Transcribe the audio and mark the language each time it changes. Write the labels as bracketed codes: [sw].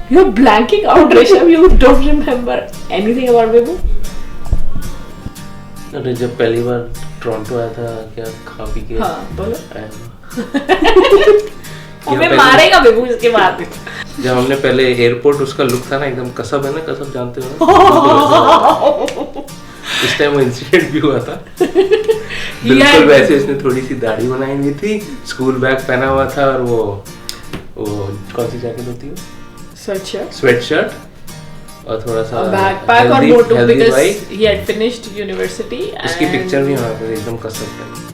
[en] You're blanking out, Rishabh. You don't remember anything about Vibhu? [hi] अरे जब पहली बार Toronto आया था, क्या खा पी के हाँ, बोलो। आया था। हमें मारेगा Vibhu इसके बाद। जब हमने पहले एयरपोर्ट, उसका लुक था ना एकदम कसब, है ना कसब, जानते हो ना? इस टाइम वो इंसिडेंट भी हुआ था। बिल्कुल वैसे इसने थोड़ी सी दाढ़ी बनाई हुई थी, स्कूल बैग पहना हुआ था, और वो कौन सी जैकेट होती है, स्वेट शर्ट, और थोड़ा सा [en] backpack [hi] और मोटू, [en] because he had finished university. [hi] उसकी पिक्चर भी हमारे पास एकदम कसब है।